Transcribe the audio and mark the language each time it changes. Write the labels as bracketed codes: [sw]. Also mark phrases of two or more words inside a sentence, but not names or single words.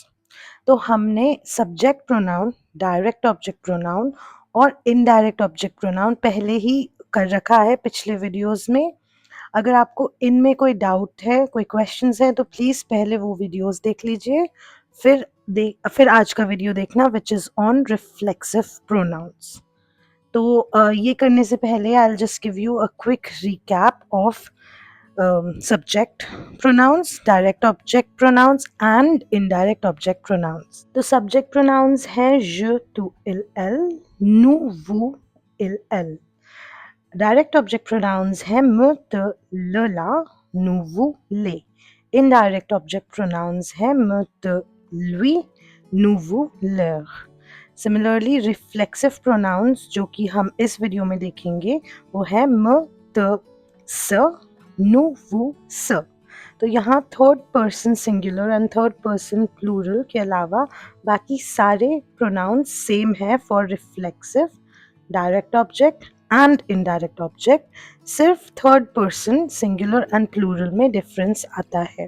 [hi] तो हमने [en] subject pronoun, direct object pronoun [hi] और [en] indirect object pronoun [hi] पहले ही कर रखा है पिछले वीडियोस में। अगर आपको इनमें कोई डाउट है, कोई क्वेश्चंस हैं, तो प्लीज़ पहले वो वीडियोस देख लीजिए, फिर आज का वीडियो देखना [en] which is on reflexive pronouns. [hi] तो ये करने से पहले [en] I will just give you a quick recap of subject pronouns, direct object pronouns and indirect object pronouns. [fr] तो [en] subject pronouns [fr] हैं je, tu, il, elle, nous, vous, il, elle. [en] Direct object pronouns [fr] हैं me, te, le, la, nous, vous, les. [en] Indirect object pronouns [fr] हैं me, te, lui, nous, vous, leur. [en] Similarly, reflexive pronouns [hi] जो कि हम इस वीडियो में देखेंगे वो है [fr] me, te, se, nous, vous, ce. [hi] तो यहाँ [en] third person singular and third person plural [hi] के अलावा बाकी सारे [en] pronouns same है for reflexive, direct object and indirect object. सिर्फ third person singular and plural में डिफरेंस [hi] आता है।